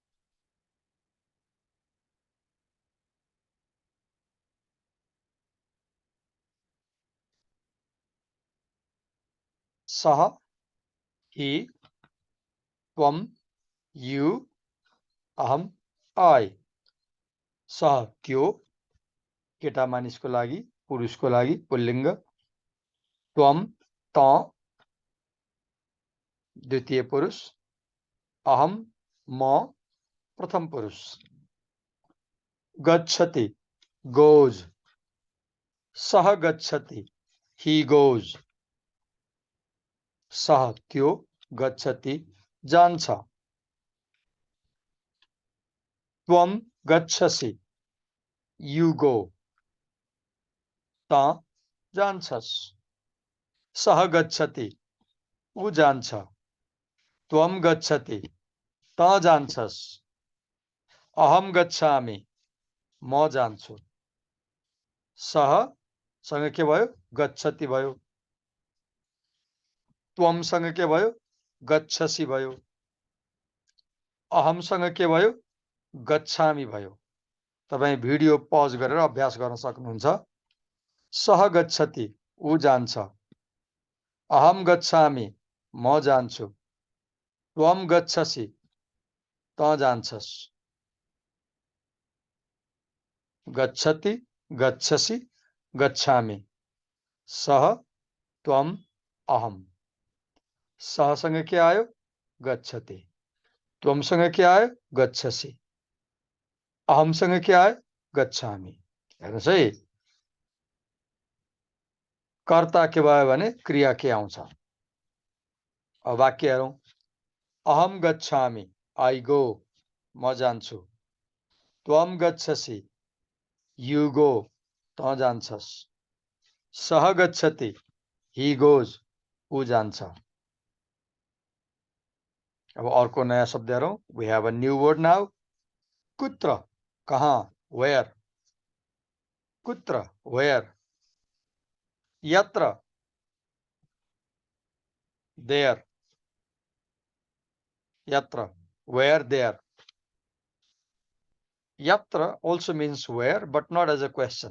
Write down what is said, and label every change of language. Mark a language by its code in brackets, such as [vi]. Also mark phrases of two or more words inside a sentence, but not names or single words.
[en] Saha, he. Tvam, you. Aham, I. [ne] सह त्यो, केटा मानिसको लागि, पुरुषको लागि, पुल्लिङ्ग. त्वम, त, द्वितीय पुरुष. अहम, म, प्रथम पुरुष. [sa] गच्छति, goes. सह गच्छति, [en] he goes. [ne] सह त्यो गच्छति, जान्छ. [sa] त्वम गच्छसि, [en] you go. [ne] त जान्छस्. [sa] सह गच्छति, [ne] ऊ जान्छ. [sa] त्वम गच्छति, [ne] त जान्छस्. [sa] अहम गच्छामि, [ne] म जान्छु. सह सँग के भयो? गच्छति भयो. त्वमसँग के भयो? गच्छसि भयो. अहमसँग के भयो? गच्छामि भयो. तपाई भिडियो पज गरेर अभ्यास गर्न सक्नुहुन्छ. [sa] सह गच्छति, [ne] ऊ जान्छ. [sa] अहम गच्छामि, [ne] म जान्छु. [sa] त्वम गच्छसि, [ne] त जान्छस्. [sa] गच्छति, गच्छसि, गच्छामि, सः, त्वम्, अहम्। [ne] सहसँग के आयो? गच्छति। त्वमसँग के आयो? गच्छसि। अहमसँग के आयो? [sa] गच्छामि। [ne] हेर्नुहोस् है, कर्ता के भयो भने क्रिया के आउँछ। अब वाक्य हेरौँ। [sa] अहम गच्छामि, [en] I go, [ne] म जान्छु। [sa] त्वम गच्छसि, [en] you go, [ne] त जान्छस्। [sa] सह गच्छति, [en] he goes, [ne] ऊ जान्छ। अब अर्को नयाँ शब्द हेरौँ। [en] We have a new word now. कुत्र, [ne] कहाँ, वेयर। [sa] कुत्र, वेयर। यत्र, [en] देयर। Yatra, where, there. Yatra also means where, but not as a question.